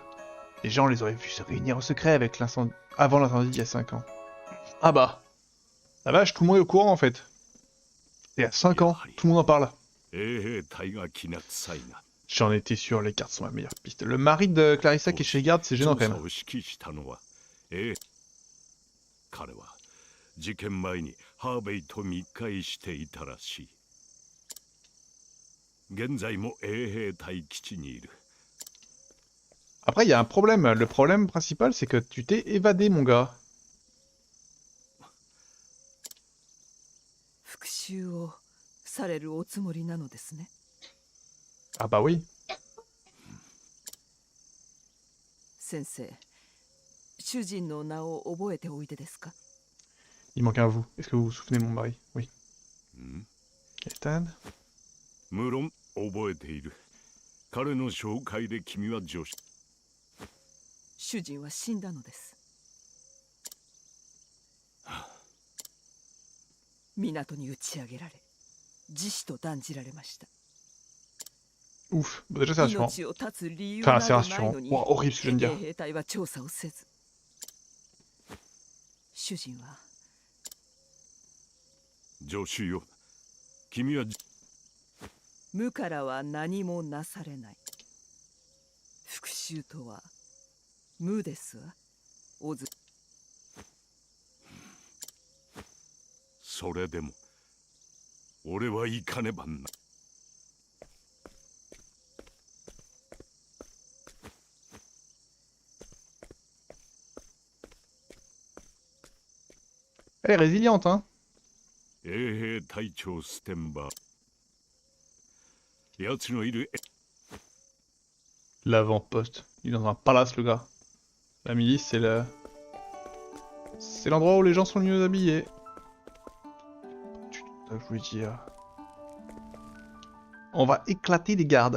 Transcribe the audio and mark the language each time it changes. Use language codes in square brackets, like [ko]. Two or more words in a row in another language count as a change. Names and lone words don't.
[fr] Les gens les auraient vus se réunir au secret avec avant l'incendie d'il y a 5 ans. Ah bah. La vache, tout le monde est au courant en fait. Et à 5 ans, tout le monde en parle. J'en étais sûr, les gardes sont la meilleure piste. Le mari de Clarissa qui est chez garde, c'est gênant quand même. [ja] 事件前にハーベイと密会していたらしい。現在も衛兵隊基地にいる。 [fr] Après, il y a un problème. Le problème principal, c'est que tu t'es évadé, mon gars. [ja] 復讐をされるおつもりなのですね。 [fr] Ah bah oui. [ja] 先生、主人の名を覚えておいでですか？ [fr] Il manque un vous. Est-ce que vous vous souvenez de mon mari? Oui. Kestan? [ja] 無論覚えている。彼の紹介で君は助手。主人は死んだのです。港に打ち上げられ、自死と断じられました。 [fr] Ouf. Bah déjà, c'est rassurant. [ja] 命を絶つ理由 [fr] Enfin, [ja] な [fr] c'est [ja] どない [fr] rassurant. [ja] のに、 [fr] Wow, horrible ce que je viens de dire. [ja] 衛兵隊は調査をせず、主人は助手よ。君は無からは何もなされない。復讐とは無ですわ。オズ。それでも俺は行かねばな。 [fr] Elle est résiliente, hein. [ja] 衛兵隊長ステンバー。奴のいる [fr] L'avant-poste. Il est dans un palace, le gars. La milice, c'est le... C'est l'endroit où les gens sont le mieux habillés. Je voulais dire... On va éclater les gardes.